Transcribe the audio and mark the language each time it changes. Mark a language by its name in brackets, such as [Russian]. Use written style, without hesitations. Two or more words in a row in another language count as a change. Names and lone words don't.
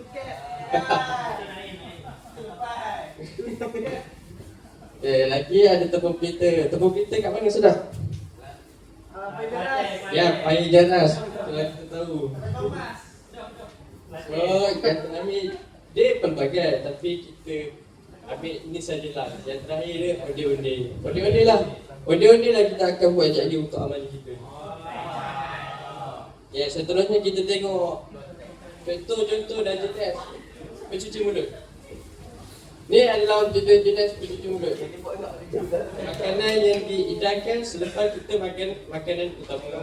[Malay] Lagi ada tepung pelita. Tepung pelita kat mana sudah? Ya, payah janas. Itulah kita tahu. So, kata Nabi, dia pelbagai tapi kita ambil ini sajalah. Yang terakhir dia onde-onde. Onde-onde lah. Onde-onde lah kita akan buat jadi untuk amal kita. Ya, seterusnya kita tengok contoh-contoh dan jenis pencuci mulut. Ni adalah jenis pencuci mulut. Makanan yang dihidangkan selepas kita makan makanan utama.